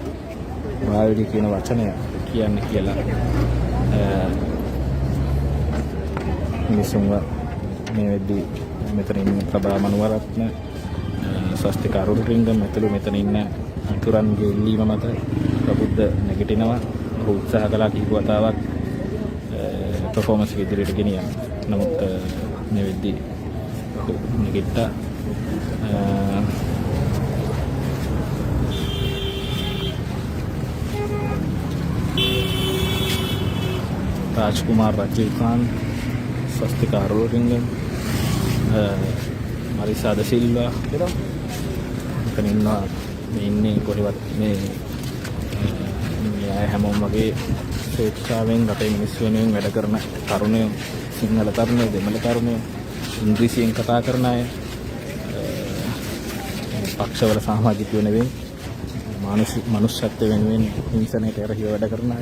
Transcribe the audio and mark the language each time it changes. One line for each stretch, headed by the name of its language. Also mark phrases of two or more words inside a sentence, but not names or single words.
Sinhala: බාල්දිය කියන වචනය කියන්නේ කියලා මිනිසුන්ව මේ වෙද්දී මෙතන ඉන්න ප්‍රභා මනුවරත්න ස්වස්තික අරුණරිංග මෙතන ඉන්න අතුරන්ගේ ඉල්ලීම මත ප්‍රබුද්ධ නැගිටිනවා. ඔහු උත්සාහ කළා කීප වතාවක් පර්ෆෝමන්ස් එක ඉදිරියට ගෙනියන්න. නමුත් මේ වෙද්දී ඔහු නැගිට්ටා. राजकुमार राजीव खान, स्वस्तिका अरुणरिंगम, मारिसा दा सिल्वा මෙතන ඉන්නවා. මේ ඉන්නේ කොහෙවත් මේ හැමෝම වගේ ස්වේච්ඡාවෙන් රටේ මිනිස්සු වෙනුවෙන් වැඩ කරන තරුණයෝ, සිංහල තරුණයෝ, දෙමළ තරුණයෝ, ඉංග්‍රීසියෙන් කතා කරන අය, පක්ෂවල සමාජිකයෝ නෙවෙයි, මනුෂ්‍යත්වය වෙනුවෙන් හිංසනයට එරෙහිව වැඩ කරන අය.